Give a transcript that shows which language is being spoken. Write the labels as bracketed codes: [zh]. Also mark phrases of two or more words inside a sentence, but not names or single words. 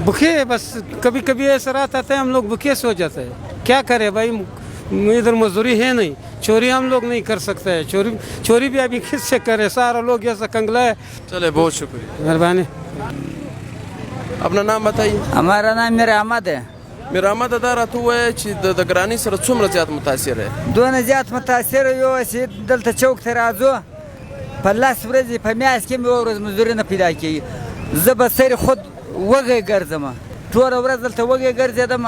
[ur] بھوکے بس, کبھی کبھی ایسا رات آتا ہے ہم لوگ بھوکے سو جاتے ہیں, کیا کرے بھائی, ادھر مزدوری ہے نہیں, چوری ہم لوگ نہیں کر سکتے ہیں. چوری بھی ابھی کس سے کرے, سارا لوگ ایسا کنگلا ہے. چلے, بہت شکریہ, مہربانی. اپنا نام بتائیے. ہمارا نام میر احمد ہے. [ps] میر احمد ادا راته وایي چې د ګرانۍ سره څومره زیات [ur] متاثر ہے؟ [ps] دونه زیات متاثر یو چې دلته چوک ته راځو, په 10 ورځې په میاشت کې مې یوه ورځ مزدوري نه پیدا کېږي. زه به سر خود وږی ګرځم, ټوله ورځ دلته وږی ګرځېدم.